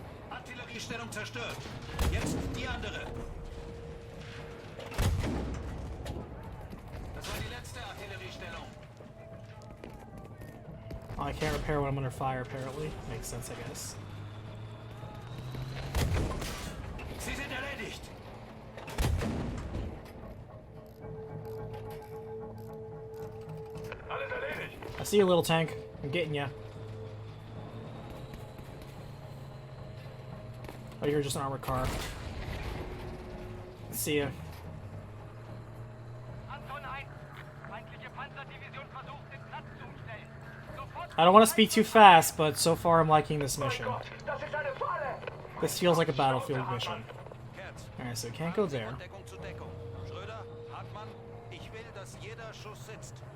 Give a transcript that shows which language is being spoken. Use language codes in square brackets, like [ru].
[de] Artilleriestellung zerstört. Jetzt die andere. Das war die letzte Artilleriestellung. [en] Oh, I can't repair when I'm under fire, apparently. Makes sense, I guess. [de] Sie sind erledigt. Alles erledigt. [en] I see you, little tank. I'm getting ya. Oh, you're just an armored car. See ya. [de] Anton 1. Feindliche Panzerdivision versucht, den Platz zu umstellen. Sofort [en] I don't want to speak too fast, but so far I'm liking this mission. [de] Gott, das ist eine Falle. [en] This feels like a battlefield mission. [de] Kerz. [en] Alright, so we can't go there. [de] Von Deckung zu Deckung. Schröder, Hartmann, ich will, dass jeder Schuss sitzt.